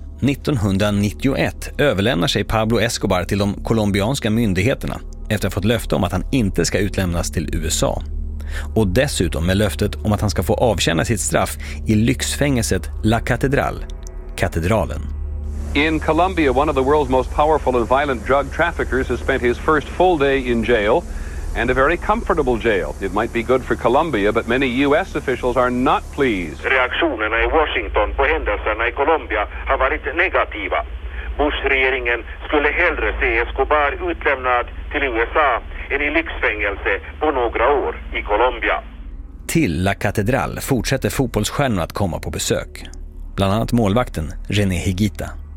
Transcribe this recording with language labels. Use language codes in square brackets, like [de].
[sv] 1991 överlämnar sig Pablo Escobar till de colombianska myndigheterna efter att ha fått löfte om att han inte ska utlämnas till USA. Och dessutom med löftet om att han ska få avtjäna sitt straff i lyxfängelset La Catedral, katedralen. [en] In Colombia, one of the world's most powerful and violent drug traffickers has spent his first full day in jail, and a very comfortable jail. It might be good for Colombia, but many US officials are not pleased. [sv] Reaktionerna i Washington på händelserna i Colombia har varit negativa. Bush-regeringen skulle hellre se Escobar utlämnad till USA än i lyxfängelse på några år i Colombia. Till La Catedral fortsätter fotbollsstjärnorna att komma på besök. Bland annat målvakten René Higuita.